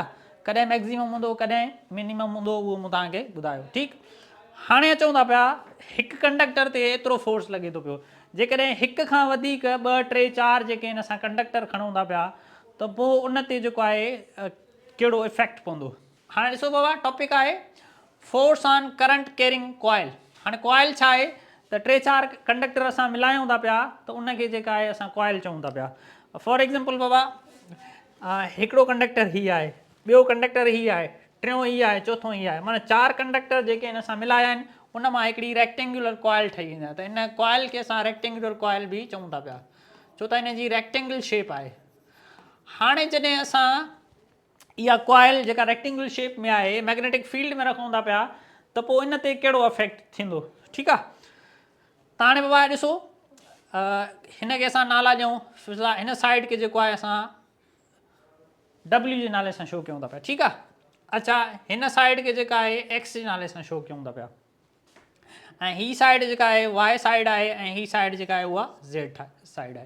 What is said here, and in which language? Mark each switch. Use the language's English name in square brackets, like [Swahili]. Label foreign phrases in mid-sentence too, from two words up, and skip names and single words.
[Sindhi] कॾहिं मैक्सिमम हूंदो कॾहिं मिनिमम हूंदो, उहो मूं तव्हांखे ॿुधायो। ठीकु, हाणे अचूं था पिया हिकु कंडक्टर ते एतिरो फोर्स लॻे थो पियो। जेकॾहिं हिक खां वधीक 2, 3, 4 जेके आहिनि असां कंडक्टर खणूं था पिया त पोइ उन ते जेको आहे कहिड़ो इफेक्ट पवंदो। हाणे ॾिसो बाबा, टॉपिक आहे [English] force on current carrying coil. [Sindhi] हाणे कॉइल छा आहे त 3, 4 कंडक्टर असां मिलायूं था पिया त उनखे जेका आहे असां कॉइल चऊं था पिया। फॉर एग्ज़ाम्पल बाबा, हिकिड़ो कंडक्टर ही आहे, ॿियो कंडक्टर ही आहे, टियों ही आहे, चौथों ही आहे, माना 4 कंडक्टर जेके आहिनि असां मिलाया आहिनि उन मां हिकिड़ी [English] rectangular coil [Sindhi] ठही वेंदी आहे। त इन कॉइल खे असां [English] rectangular coil [Sindhi] बि चऊं था पिया, छो त हिन जी [English] rectangle shape [Sindhi] आहे। हाणे जॾहिं असां इहा कॉइल जेका [English] rectangular shape [Sindhi] में आहे [English] magnetic field [Sindhi] में रखूं था पिया त पोइ इन ते कहिड़ो इफेक्ट थींदो। ठीकु आहे, त हाणे बाबा ॾिसो, हिन खे असां नाला ॾियूं, हिन साइड खे जेको आहे असां W जे नाले सां शो कयूं था पिया। ठीकु आहे, अच्छा, हिन साइड खे जेका आहे X जे नाले सां शो कयूं था पिया, ऐं ही साइड जेका आहे Y साइड आहे ऐं ही साइड जेका आहे उहा Z साइड आहे।